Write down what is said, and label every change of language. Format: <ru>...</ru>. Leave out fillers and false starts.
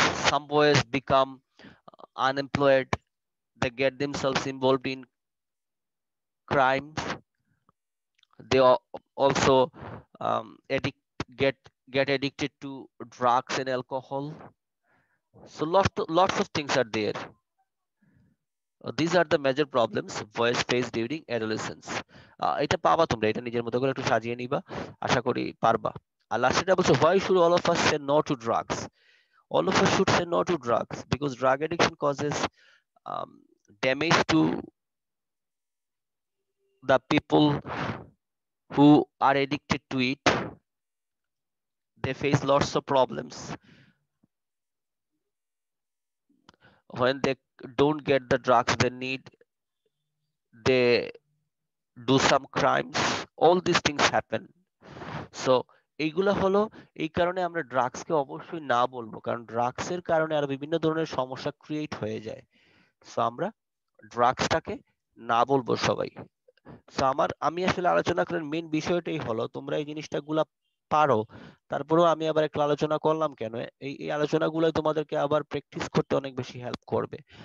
<en>Some boys become unemployed, they get themselves involved in crimes, they also addict get get addicted to drugs and alcohol. So lots of things are there. These are the major problems boys face during adolescence.</en> <bn>এটা পাবা তোমরা, এটা নিজের মতো করে একটু সাজিয়ে নিবা, আশা করি পারবা। আর লাস্টেটা বলছো,</bn> <en>why should all of us say no to drugs? All of us should say no to drugs because drug addiction causes um, damage to the people who are addicted to it. They face lots of problems when they don't get the drugs they need. They do some crimes, all these things happen.</en> <bn>So এইগুলা হলো, এই কারণে আমরা ড্রাগসকে অবশ্যই না বলবো, কারণ ড্রাগসের কারণে আরো বিভিন্ন ধরনের সমস্যা ক্রিয়েট হয়ে যায়। সো আমরা ড্রাগসটাকে না বলবো সবাই। সো আমি আসলে আলোচনা করার মেইন বিষয়টাই হলো তোমরা এই জিনিসটা গুলা পারো, তারপরেও আমি আবার একটু আলোচনা করলাম কেন, এই আলোচনাগুলো তোমাদেরকে আবার প্র্যাকটিস করতে অনেক বেশি হেল্প করবে।</bn>